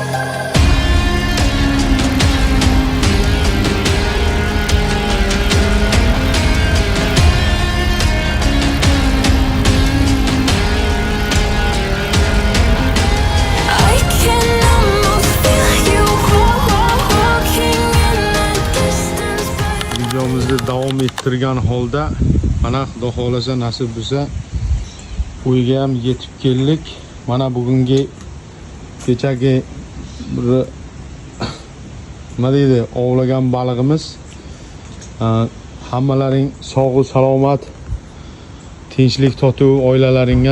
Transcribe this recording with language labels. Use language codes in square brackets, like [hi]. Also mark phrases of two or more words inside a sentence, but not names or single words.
[en] I can almost feel you walking in the distance, but [uz] Videomizni davom ettirgan holda mana xudo xolasa nasib bo'lsa uyga ham yetib keldik. Mana bugungi kechagi bir nima deydi, ovlagan balig'imiz. Hammalaring sog' salomat, tinchlik totuv oilalaringga.